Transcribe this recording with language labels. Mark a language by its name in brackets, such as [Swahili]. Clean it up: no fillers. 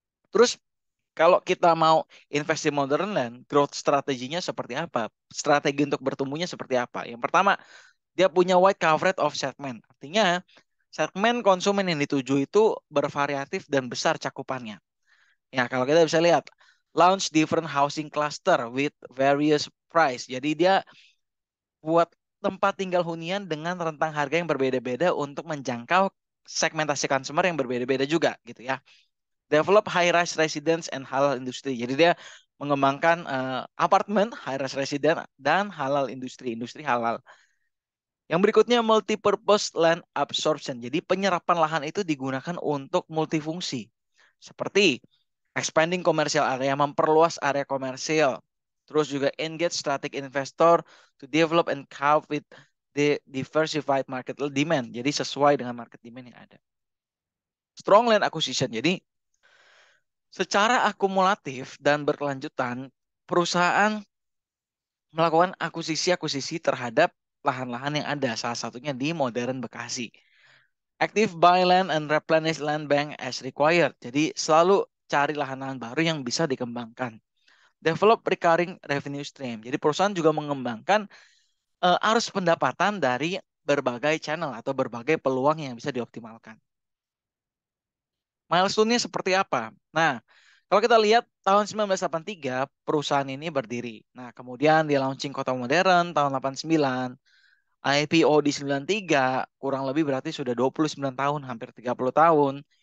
[Indonesian] Terus kalau kita mau invest di modern land, growth strateginya seperti apa? Strategi untuk bertumbuhnya seperti apa? Yang pertama, dia punya [English] wide coverage of segment. [Indonesian] Artinya, segmen konsumen yang dituju itu bervariatif dan besar cakupannya. Ya, kalau kita bisa lihat, [English] launch different housing cluster with various price. [Indonesian] Jadi dia buat tempat tinggal hunian dengan rentang harga yang berbeda-beda untuk menjangkau segmentasi consumer yang berbeda-beda juga gitu ya. [English] Develop high-rise residence and halal industry. [Indonesian] Jadi dia mengembangkan apartemen, [English] high-rise residence [Indonesian] dan halal industri, industri halal. Yang berikutnya [English] multi-purpose land absorption. [Indonesian] Jadi penyerapan lahan itu digunakan untuk multifungsi. Seperti [English] expanding commercial area, [Indonesian] memperluas area komersil. Terus juga [English] engage strategic investor to develop and cope with the diversified market demand. [Indonesian] Jadi sesuai dengan [English] market demand [Indonesian] yang ada. [English] Strong land acquisition. [Indonesian] Jadi secara akumulatif dan berkelanjutan, perusahaan melakukan akuisisi-akuisisi terhadap lahan-lahan yang ada, salah satunya di modern Bekasi. [English] Active buy land and replenish land bank as required. [Indonesian] Jadi selalu cari lahan-lahan baru yang bisa dikembangkan. [English] Develop recurring revenue stream. [Indonesian] Jadi perusahaan juga mengembangkan arus pendapatan dari berbagai channel atau berbagai peluang yang bisa dioptimalkan. milestone-nya seperti apa? Nah, kalau kita lihat tahun 1983 perusahaan ini berdiri. Nah, kemudian dia launching Kota Modern tahun 89, IPO di 93, kurang lebih berarti sudah 29 tahun, hampir 30 tahun.